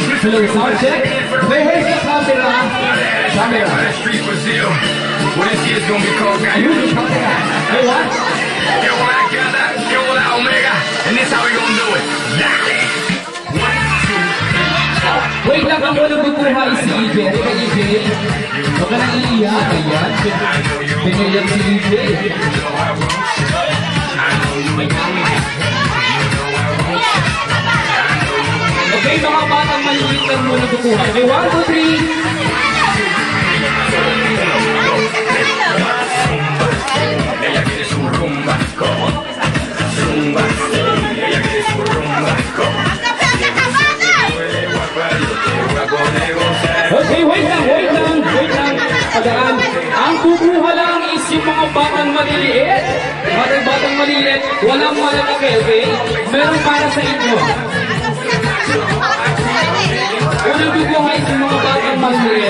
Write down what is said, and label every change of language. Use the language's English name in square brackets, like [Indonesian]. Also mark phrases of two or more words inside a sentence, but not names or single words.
[English] Hello, sound check. Where's the camera? Camera. Street Brazil. Well, this year's gonna be called Ayun, camera. Hey, what? Yo, la Gata, yo, la Omega, and this how we gonna do it. [Filipino] Wait lang, ang walang kukuha is si EJ. Ano ka, EJ? Huwag ka nang iiyak. Ayan. Pinayak si EJ. Okay, mga batang maliliit lang muna kukuha. [English] Okay, 1, 2, 3. [Spanish] Ella quiere su rumba, como rumba. Ella quiere su rumba, como [English] Okay, wait lang. [Filipino] Padaan. Ang kukuha lang is yung mga batang maliliit. Batang maliliit, walang malalaki, okay? Meron para sa inyo. Unang kukuha is yung mga batang maliliit.